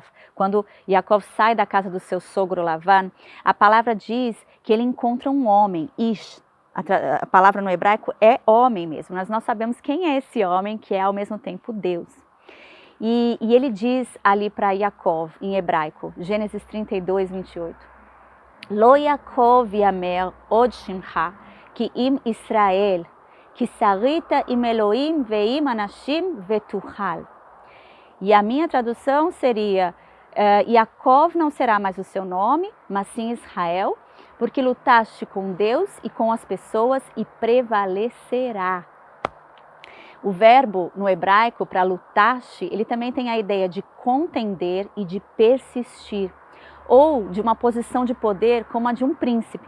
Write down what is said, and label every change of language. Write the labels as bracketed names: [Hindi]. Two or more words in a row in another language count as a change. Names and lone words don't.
[Portuguese] Quando Jacó sai da casa do seu sogro Lavan, a palavra diz que ele encontra um homem, Ish. A palavra no hebraico é homem mesmo, mas nós sabemos quem é esse homem, que é ao mesmo tempo Deus. E ele diz ali para Jacó, em hebraico, Gênesis 32:28, [Hebrew] לא יעקב יאמר עוד שמך כי אם ישראל כי שרית עם אלהים ועם אנשים ותוכל. [Portuguese] E a minha tradução seria, Yaakov não será mais o seu nome, mas sim Israel, porque lutaste com Deus e com as pessoas e prevalecerá. O verbo no hebraico para lutaste, ele também tem a ideia de contender e de persistir, ou de uma posição de poder como a de um príncipe.